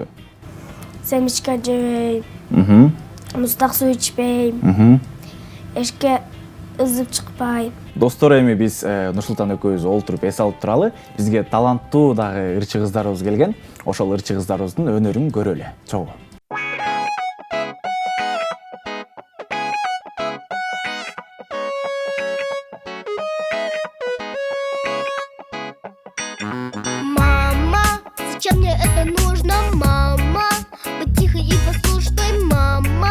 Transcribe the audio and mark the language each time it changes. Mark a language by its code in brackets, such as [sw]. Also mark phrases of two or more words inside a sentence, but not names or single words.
[ky] Семечка жебейм. Муздак суу ичпейм. Эшикке ызып чыкпайм. Достор, эми биз Нурсултан экөөбүз олтуруп эс алып туралы. Бизге таланттуу дагы ырчы кыздарыбыз келген. Ошол ырчы кыздарыбыздын өнөрүн көрөлү. Чогуу. [ru] Мама, зачем мне это нужно, мама? Быть тихой и послушной, мама.